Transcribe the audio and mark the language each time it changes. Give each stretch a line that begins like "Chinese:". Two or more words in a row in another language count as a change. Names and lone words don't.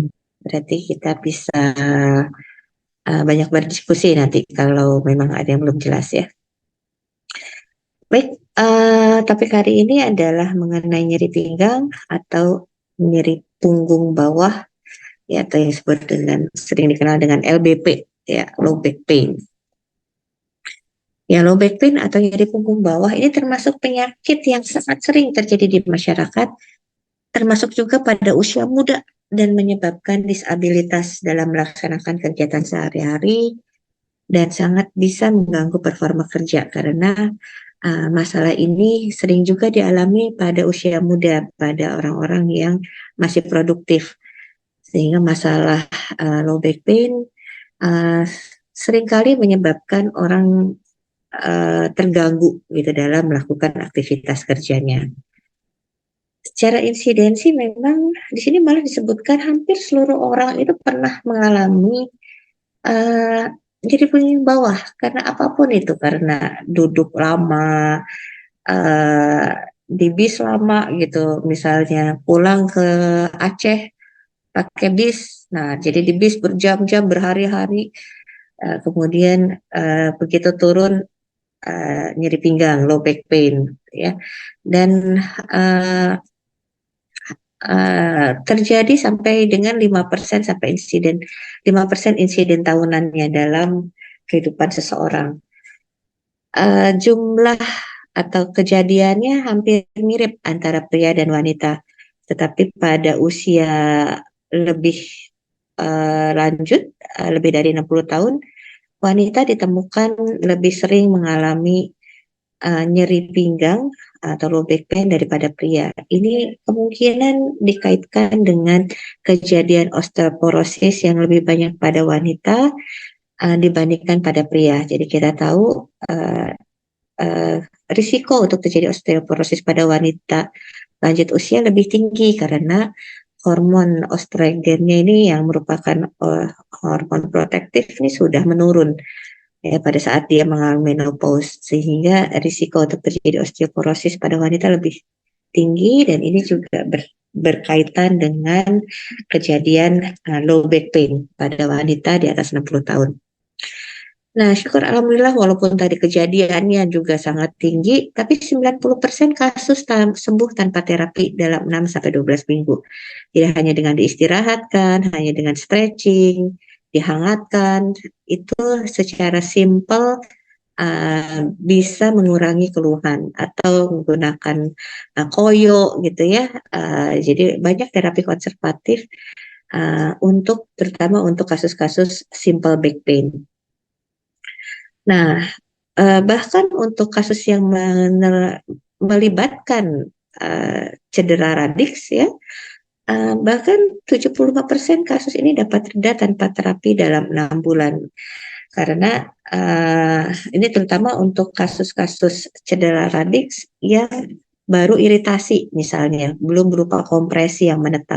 Indonesian: Berarti kita bisa banyak berdiskusi nanti kalau memang ada yang belum jelas ya. Baik, topik hari ini adalah mengenai nyeri pinggang atau nyeri punggung bawah, ya, atau yang disebut dengan sering dikenal dengan LBP, ya,
English: low back pain.
Indonesian: Ya,
English: low back pain
Indonesian: atau nyeri punggung bawah ini termasuk penyakit yang sangat sering terjadi di masyarakat, termasuk juga pada usia muda dan menyebabkan disabilitas dalam melaksanakan kegiatan sehari-hari dan sangat bisa mengganggu performa kerja karena masalah ini sering juga dialami pada usia muda, pada orang-orang yang masih produktif. Sehingga masalah
English: low back pain
Indonesian: uh, seringkali menyebabkan orang terganggu gitu dalam melakukan aktivitas kerjanya. Secara insidensi memang di sini malah disebutkan hampir seluruh orang itu pernah mengalami uh, jadi punggung bawah karena apapun itu, karena duduk lama, uh, di bis lama gitu, misalnya pulang ke Aceh pakai bis, nah jadi di bis berjam-jam berhari-hari, kemudian begitu turun nyeri pinggang,
English: low back pain,
Indonesian: ya, dan uh, terjadi sampai dengan 5% sampai 5% insiden tahunannya dalam kehidupan seseorang. Jumlah atau kejadiannya hampir mirip antara pria dan wanita, tetapi pada usia lebih lanjut, lebih dari 60 tahun, wanita ditemukan lebih sering mengalami nyeri pinggang atau
English: low back pain
Indonesian: daripada pria. Ini kemungkinan dikaitkan dengan kejadian osteoporosis yang lebih banyak pada wanita dibandingkan pada pria. Jadi kita tahu uh, uh, risiko untuk terjadi osteoporosis pada wanita lanjut usia lebih tinggi karena hormon estrogennya ini yang merupakan hormon protektif ini sudah menurun ya pada saat dia mengalami menopause, sehingga risiko untuk terjadi osteoporosis pada wanita lebih tinggi dan ini juga berkaitan dengan kejadian
English: low back pain
Indonesian: pada wanita di atas 60 tahun. Nah, syukur alhamdulillah walaupun tadi kejadiannya juga sangat tinggi, tapi 90% kasus sembuh tanpa terapi dalam 6 sampai 12 minggu. Tidak hanya dengan diistirahatkan, hanya dengan stretching, dihangatkan, itu secara simpel bisa mengurangi keluhan atau menggunakan koyo gitu ya. Jadi banyak terapi konservatif untuk terutama untuk kasus-kasus
English: simple back pain.
Indonesian: Nah, bahkan untuk kasus yang melibatkan cedera radiks ya, bahkan 75% kasus ini dapat reda tanpa terapi dalam 6 bulan. Karena ini terutama untuk kasus-kasus cedera radiks yang baru iritasi misalnya, belum berupa kompresi yang menetap.